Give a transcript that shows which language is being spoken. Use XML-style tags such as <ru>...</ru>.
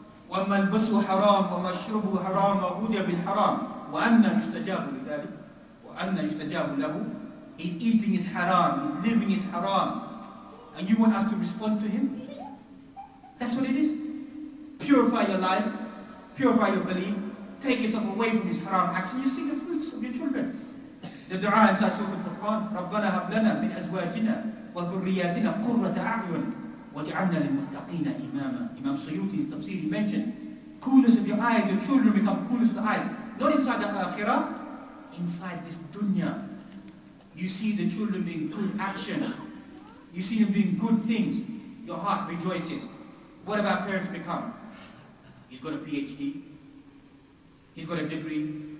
<ar>وَمَلْبَسُ حَرَامٌ وَمَشْرُبُ حَرَامٌ وَهُدِيَ بِالْحَرَامِ وَأَنَّا يُسْتَجَابُ لِذَلِكَ وَأَنَّا يُسْتَجَابُ لَهُ.</ar> <en>His eating is haram, his living is haram. And you want us to respond to him? That's what it is. Purify your life, purify your belief, take yourself away from this haram action. You see the fruits of your children. The dua inside Surah Al-Furqan,</en> <ar>رَبَّنَا هَبْ لَنَا مِنْ أَزْوَاجِنَا وَذُرِّيَّاتِنَا قُرَّةَ أَعْيُنٍ وَجَعَلْنَا لِلْمُتَّقِينَ إِمَامًا.</ar> <en>Imam Suyuti's tafsir, he mentioned, coolness of your eyes, your children become coolness of the eyes. Not inside the akhirah, inside this dunya. You see the children doing good action. You see them doing good things. Your heart rejoices. What have our parents become? He's got a PhD. He's got a degree.</en>